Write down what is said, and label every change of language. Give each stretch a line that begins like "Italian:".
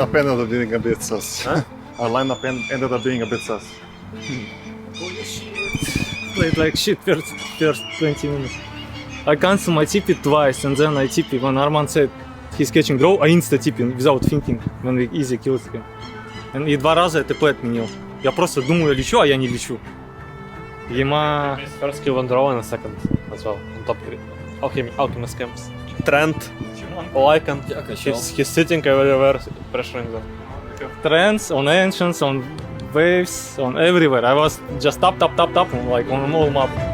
English: lineup ended up being a bit sus. Our lineup ended up being a bit sus. Played like shit first 20 minutes. I cancel my TP twice and then I TP when Arman said he's catching draw, I insta TP without thinking when we easy killed him.
Russian: И 2 раза я ТП отменил. Я просто думаю, я лечу, а я не лечу. Ема...
English: First kill on draw and a second as well. On top Alchemist camps. Trent, Lycan, he's sitting everywhere, pressuring them. Trends, on ancients, on waves, on everywhere. I was just tap, like on all map.